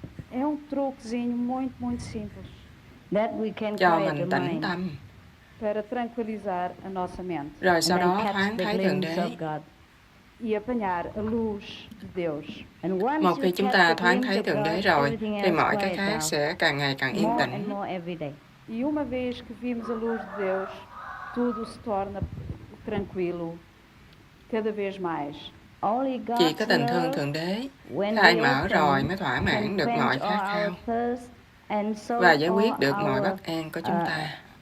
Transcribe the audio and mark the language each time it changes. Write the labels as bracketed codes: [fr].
[pt] É truquezinho muito simples. [vi] Cho mình tĩnh tâm. [pt] Para tranquilizar a nossa mente. [vi] Rồi sau đó thoáng thấy Thượng Đế. [pt] E apanhar a luz de Deus. [vi] Một khi chúng ta thoáng thấy Thượng Đế rồi, thì mọi cái khác sẽ càng ngày càng yên tĩnh. [pt] E uma vez que vimos a luz de Deus, tudo se torna tranquilo, cada vez mais. [vi] Chỉ có tình thương Thượng Đế khai mở rồi mới thỏa mãn được mọi khát khao và giải quyết được mọi bất an của chúng ta.